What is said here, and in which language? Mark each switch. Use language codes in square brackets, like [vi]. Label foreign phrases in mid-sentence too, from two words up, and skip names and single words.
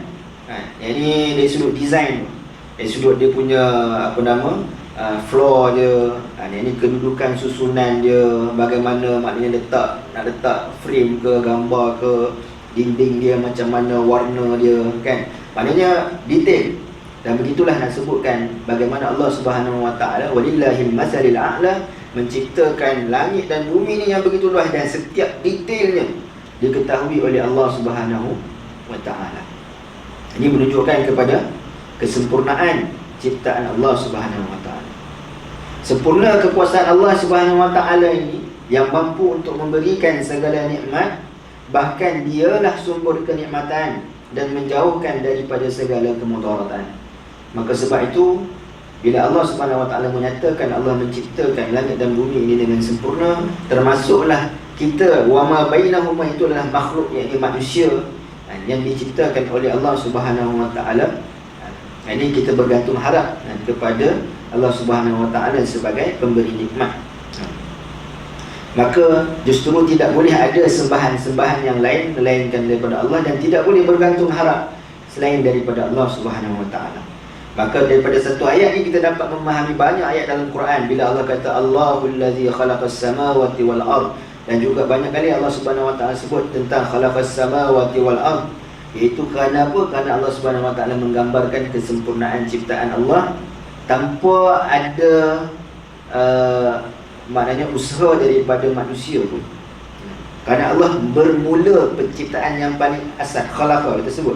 [ms] Yang ni dari sudut desain, dari sudut dia punya floor dia, yang ni kedudukan susunan dia, bagaimana maknanya nak letak frame ke, gambar ke, dinding dia macam mana, warna dia kan. Maknanya detail. Dan begitulah nak sebutkan bagaimana Allah [ar] سبحانه وتعالى ولله المثل الأعلى [ms] menciptakan langit dan bumi ni yang begitu luas dan setiap detailnya diketahui oleh Allah [ar] سبحانه وتعالى. [ms] Ini menunjukkan kepada kesempurnaan ciptaan Allah [ar] سبحانه وتعالى. [ms] Sempurna kekuasaan Allah [ar] سبحانه وتعالى [ms] ini yang mampu untuk memberikan segala nikmat, bahkan dialah sumber kenikmatan dan menjauhkan daripada segala kemudaratan. Maka sebab itu bila Allah [ar] سبحانه وتعالى [ms] menyatakan Allah menciptakan langit dan bumi ini dengan sempurna, termasuklah kita, [ar] وما بينهما, [ms] itu adalah makhluk, yakni manusia yang diciptakan oleh Allah [ar] سبحانه وتعالى. [ms] Ini kita bergantung harap kepada Allah [ar] سبحانه وتعالى [ms] sebagai pemberi nikmat. Maka justru tidak boleh ada sembahan-sembahan yang lain melainkan daripada Allah, dan tidak boleh bergantung harap selain daripada Allah [ar] سبحانه وتعالى. [ms] Maka daripada satu ayat ni kita dapat memahami banyak ayat dalam Quran bila Allah kata [ar] الله الذي خلق السماوات والأرض, [ms] dan juga banyak kali Allah [ar] سبحانه وتعالى [ms] sebut tentang [ar] خلق السماوات والأرض, [ms] iaitu kerana apa? Kerana Allah [ar] سبحانه وتعالى [ms] menggambarkan kesempurnaan ciptaan Allah tanpa ada maknanya usaha daripada manusia pun. Kerana Allah bermula penciptaan yang paling asal, khalaqa kita sebut.